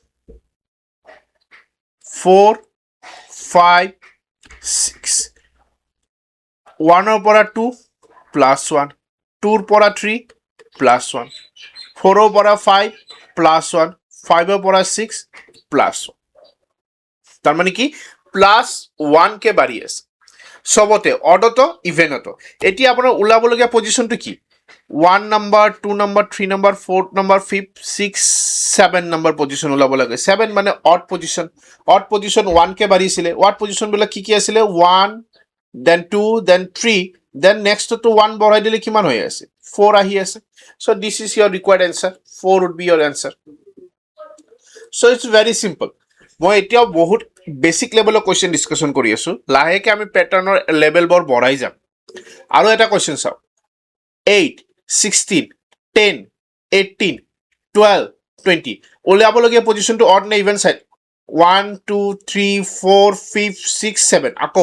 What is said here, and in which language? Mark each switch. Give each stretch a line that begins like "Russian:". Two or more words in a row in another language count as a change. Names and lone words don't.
Assamese: 4 5 6 1 ৰ পৰা 2 +1 2 ৰ পৰা 3 +1 4 ৰ পৰা 5 +1 5 ৰ পৰা 6 +1 তাৰ মানে কি +1 কে বাঢ়ি আছে সবতে অডতো ইভেনতো এতিয়া আপোনাৰ ওলাবলগীয়া পজিশ্যনটো কি 1 নাম্বাৰ 2 নাম্বাৰ 3 নাম্বাৰ 4 নাম্বাৰ 5 6 7 নাম্বাৰ পজিশ্যন ওলাব লাগে 7 মানে
English: odd position
Assamese: 1 কে বাঢ়িছিলে
English: odd position
Assamese: বিলাক কি আছিলে
English: 1 then 2 then 3 then next to 1
Assamese: বঢ়াই দিলে কিমান হৈ আছে 4 আহি আছে
English: so this is your required answer 4 would be your answer so it's very simple
Assamese: মই এতিয়াও বহুত
English: basic level
Assamese: কোৱেশ্চন ডিসকাশন কৰি আছো লাহেকে আমি প্যাটাৰ্নৰ লেভেলবোৰ বঢ়াই যাম আৰু এটা কোৱেশ্চন চাও 8 16 10 18 12 20 ওলাবলগীয়া পজিশ্যনটো অড নে
English: even side
Assamese: 1 2 3 4 5 6 7 আকৌ